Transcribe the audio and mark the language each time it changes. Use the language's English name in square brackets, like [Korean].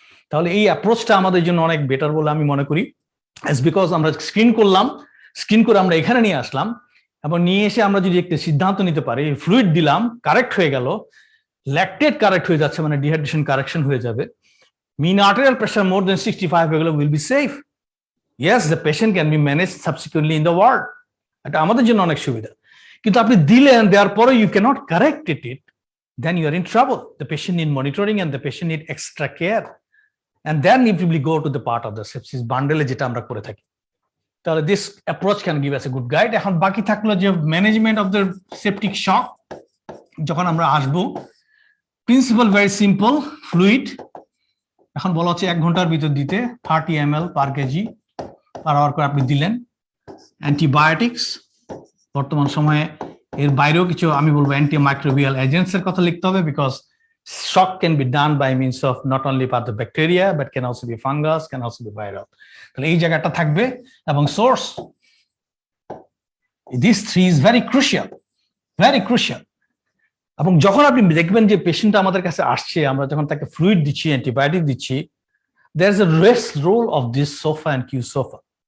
[Bangla] তাহলে এই অ্যাপ্রোচটা আমাদের জন্য অনেক বেটার বলে আমি মনে করি, অ্যাজ বিকজ আমরা স্ক্রিন করলাম, স্ক্রিন করে আমরা এখানে নিয়ে আসলাম, এবং নিয়ে এসে আমরা যদি একটা সিদ্ধান্ত নিতে পারি, ফ্লুইড দিলাম, কারেক্ট হয়ে গেল, ল্যাকটেট কারেক্ট হয়ে যাচ্ছে, মানে ডিহাইড্রেশন কারেকশন হয়ে যাবে, [English] mean arterial pressure more than 65 will be safe. Yes, the patient can be managed subsequently in the ward. [Bangla] এটা আমাদের জন্য অনেক সুবিধা। কিন্তু আপনি দিলেন, দেওয়ার পরে [English] you cannot correct it, then you are in trouble. The patient need monitoring and the patient need extra care. And then if we go to the part of the sepsis bundle [Bangla] যেটা আমরা করে থাকি, তাহলে [English] this approach can give us a good guide. [Bangla] এখন বাকি থাকলো যে management of the septic shock. যখন আমরা আসবো, প্রিন্সিপাল ভেরি সিম্পল, ফ্লুইড এখন বলা হচ্ছে 1 ঘন্টার ভিতর দিতে 30 ml পার কেজি পার আওয়ার করে আপনি দিলেন। অ্যান্টিবায়োটিক্স বর্তমান সময়ে এর বাইরেও কিছু আমি বলবো অ্যান্টিমাইক্রোবিয়াল এজেন্টস এর কথা লিখতে হবে, because [English] shock can be done by means of not only by the bacteria but can also be fungus, can also be viral. [Bangla] তাহলে এই জায়গাটা থাকবে, এবং source, [English] these three is very crucial. [Bangla] এবং যখন আপনি দেখবেন যে পেশেন্টটা আমাদের কাছে আসছে, আমরা যখন তাকে ফ্লুইড দিচ্ছি, অ্যান্টিবায়োটিক দিচ্ছি, [English] there is a rest role of this sofa and [Bangla] Q sofa.